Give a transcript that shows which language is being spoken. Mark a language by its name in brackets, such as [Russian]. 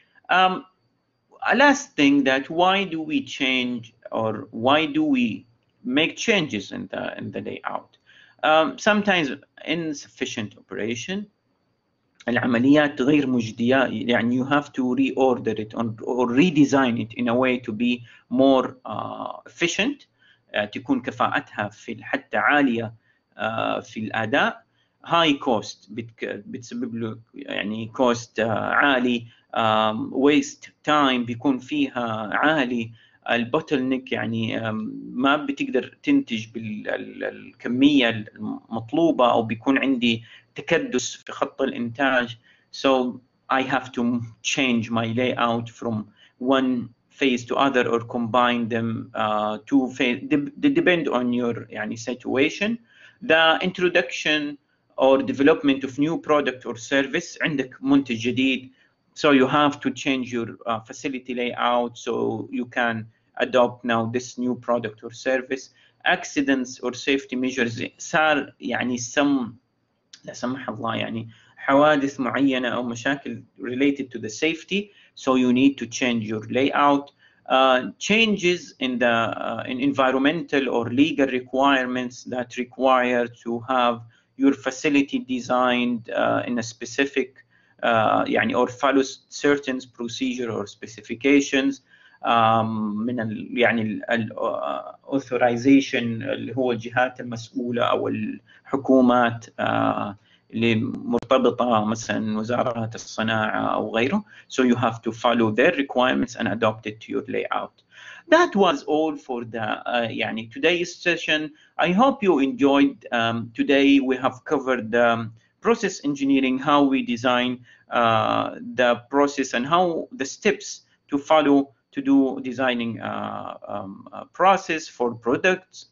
[English] A last thing, that why do we change or why do we make changes in the layout? Sometimes insufficient operation. [Arabic] العمليات غير مجدية، يعني [English] you have to reorder it or redesign it in a way to be more efficient. [Arabic] تكون كفاءتها في حتى عالية في الأداء. [English] high cost [Arabic] بتسبب له يعني cost عالي. waste time بيكون فيها عالي. البوتل نيك يعني ما بتقدر تنتج بالكمية المطلوبة، أو بيكون عندي تكدس في خط الإنتاج. [English] So I have to change my layout from one phase to other or combine them two phase. They depend on your يعني situation. The introduction or development of new product or service. [Arabic] عندك منتج جديد, [English] so you have to change your facility layout so you can adopt now this new product or service. Accidents or safety measures. [Arabic] صار يعني لا سمح الله يعني حوادث معينة أو مشاكل [English] related to the safety, so you need to change your layout. Changes in the in environmental or legal requirements that require to have your facility designed in a specific يعني or follow certain procedure or specifications. [Arabic] من يعني [English] authorization [Arabic] اللي هو الجهات المسؤولة أو الحكومات اللي مرتبطة مثلا وزارة الصناعة أو غيره. [English] So you have to follow their requirements and adopt it to your layout. That was all for the يعني today's session. I hope you enjoyed. Today we have covered process engineering, how we design the process and how the steps to follow to do designing process for products.